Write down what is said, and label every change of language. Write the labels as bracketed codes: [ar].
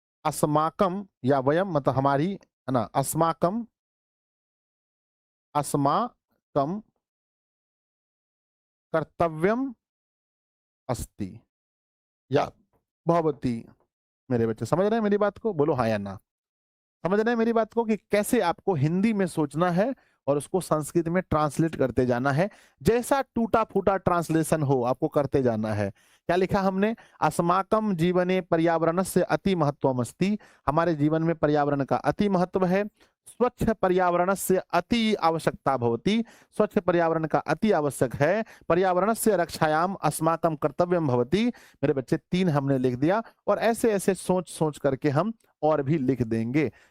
[sa] अस्माकम या वयम [hi] मतलब हमारी, है ना, [sa] अस्माकम, अस्माकम कर्तव्यम अस्ति या भवती। [hi] मेरे बच्चे समझ रहे हैं मेरी बात को? बोलो हाँ या ना। समझ रहे हैं मेरी बात को कि कैसे आपको हिंदी में सोचना है और उसको संस्कृत में ट्रांसलेट करते जाना है। जैसा टूटा-फूटा ट्रांसलेशन हो आपको करते जाना है। क्या लिखा हमने? [sa] अस्माकं जीवने पर्यावरणस्य अति महत्वमस्ति। [hi] हमारे जीवन में पर्यावरण का अति महत्व है। [sa] स्वच्छ पर्यावरणस्य अति आवश्यकता भवति। [hi] स्वच्छ पर्यावरण का अति आवश्यक है। [sa] पर्यावरणस्य रक्षायाम अस्माकं कर्तव्यम भवति। [hi] मेरे बच्चे 3 हमने लिख दिया और ऐसे-ऐसे सोच-सोच करके हम और भी लिख देंगे।